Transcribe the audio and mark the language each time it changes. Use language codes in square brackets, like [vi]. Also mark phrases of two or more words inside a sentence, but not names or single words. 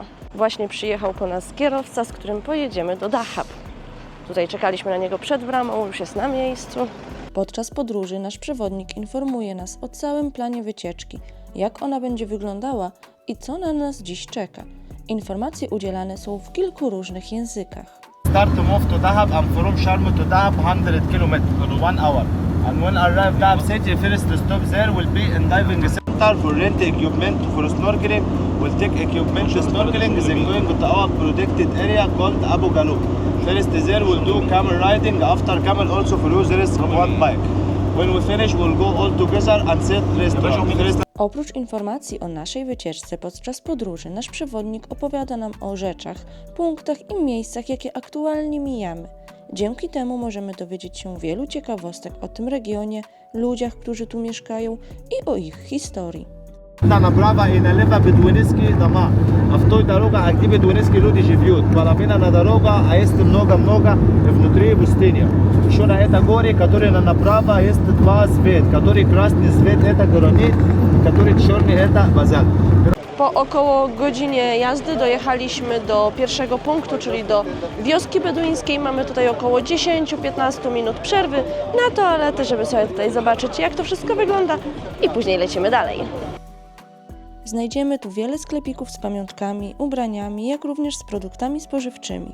[pl] Właśnie przyjechał po nas kierowca, z którym pojedziemy do Dahab. Tutaj czekaliśmy na niego przed bramą, już jest na miejscu. Podczas podróży nasz przewodnik informuje nas o całym planie wycieczki, jak ona będzie wyglądała i co na nas dziś czeka. Informacje udzielane są w kilku różnych językach. [en] Start to move to Dahab and from Sharm to Dahab 100 km in 1 hour. And when arrive Dahab city, first stop there will be in diving center for rent equipment for snorkeling. We'll take equipment to snorkeling, then going to our protected area called Abu Galub. First there we'll do camel riding, after camel also for users one bike. When we finish we'll go all together and set restaurant. [pl] Oprócz informacji o naszej wycieczce podczas podróży, nasz przewodnik opowiada nam o rzeczach, punktach i miejscach, jakie aktualnie mijamy. Dzięki temu możemy dowiedzieć się wielu ciekawostek o tym regionie, ludziach, którzy tu mieszkają i o ich historii. [ru] Направо и налево Бедуинский дома. А в той дорога, а где бедуинские люди живут. Половина на дорога, а есть много-много внутри пустыни. Еще на этой горе, которая направо, есть два цвета. Который красный цвет это гранит, который черный это базальт. [pl] Po około godzinie jazdy dojechaliśmy do pierwszego punktu, czyli do wioski beduińskiej. Mamy tutaj około 10-15 minut przerwy na toaletę, żeby sobie tutaj zobaczyć, jak to wszystko wygląda i później lecimy dalej. Znajdziemy tu wiele sklepików z pamiątkami, ubraniami, jak również z produktami spożywczymi.